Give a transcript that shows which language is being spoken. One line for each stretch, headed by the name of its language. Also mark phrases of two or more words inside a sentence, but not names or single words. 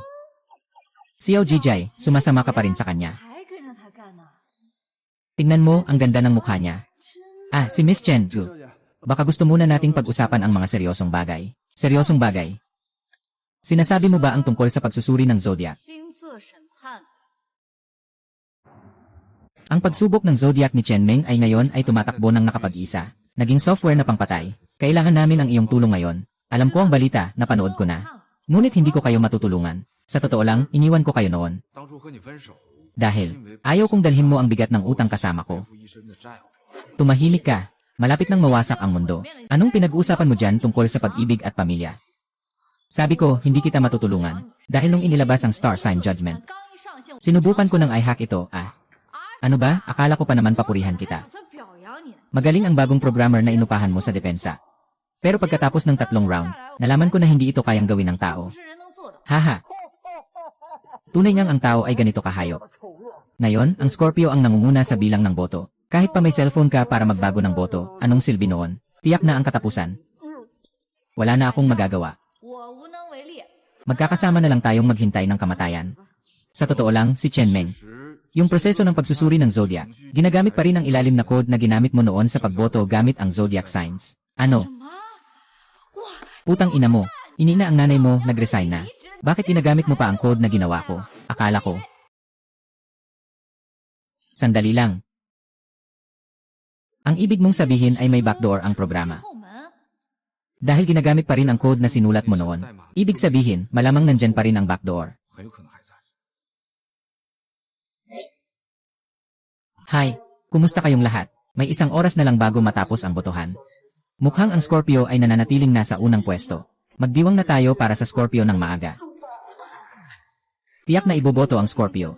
Filipino: Xiao Jijay, sumasama ka pa rin sa kanya. Tingnan mo, ang ganda ng mukha niya. Si Miss Chen. Baka gusto muna nating pag-usapan ang mga seryosong bagay. Seryosong bagay? Sinasabi mo ba ang tungkol sa pagsusuri ng zodiac?
Chinese: 星座审判。
Filipino: Ang pagsubok ng zodiac ni Chen Meng ay ngayon ay tumatakbo ng nakapag-isa. Naging software na pangpatay. Kailangan namin ang iyong tulong ngayon. Alam ko ang balita, napanood ko na. Ngunit hindi ko kayo matutulungan. Sa totoo lang, iniwan ko kayo noon.
Chinese: 当初和你分手，
Filipino: Dahil, ayaw kong dalhin mo ang bigat ng utang kasama ko.
Chinese: 付一身的债务。
Filipino: Tumahimik ka. Malapit nang mawasak ang mundo. Anong pinag-uusapan mo dyan tungkol sa pag-ibig at pamilya? Sabi ko, hindi kita matutulungan. Dahil nung inilabas ang
English: star sign judgment,
Chinese: 刚一上线，
Filipino: sinubukan ko ng i-hack ito. Ano ba? Akala ko pa naman papurihan kita.
Chinese: 打算表扬你。
Filipino: Magaling ang bagong programmer na inupahan mo sa depensa. Pero pagkatapos ng 3 round, nalaman ko na hindi ito kayang gawin ng tao.
Chinese: 不是人能做的。
Filipino: Haha. Tunay ngang ang tao ay ganito kahayop. Ngayon, ang Scorpio ang nangunguna sa bilang ng boto. Kahit pa may cellphone ka para magbago ng boto, anong silbi noon? Tiyak na ang katapusan. Wala na akong magagawa.
Chinese: 我无能为力。
Filipino: Magkakasama na lang tayong maghintay ng kamatayan. Sa totoo lang, si Chen Meng, yung proseso ng pagsusuri ng zodiac, ginagamit pa rin ang ilalim na code na ginamit mo noon sa pagboto gamit ang
English: zodiac signs.
Filipino: Ano?
Chinese: 什么？
Filipino: Putang ina mo, inina ang nanay mo, nag-resign na. Bakit ginagamit mo pa ang code na ginawa ko? Akala ko. Sandali lang. Ang ibig mong sabihin ay may backdoor ang programa.
Chinese: 后门。
Filipino: Dahil ginagamit pa rin ang code na sinulat mo noon, ibig sabihin, malamang nandyan pa rin ang backdoor.
Chinese: 很有可能还在。
Filipino: Hi, kumusta kayong lahat? May 1 oras na lang bago matapos ang botohan. Mukhang ang Scorpio ay nananatiling nasa unang pwesto. Magdiwang na tayo para sa Scorpio ng maaga. Tiyak na iboboto ang Scorpio.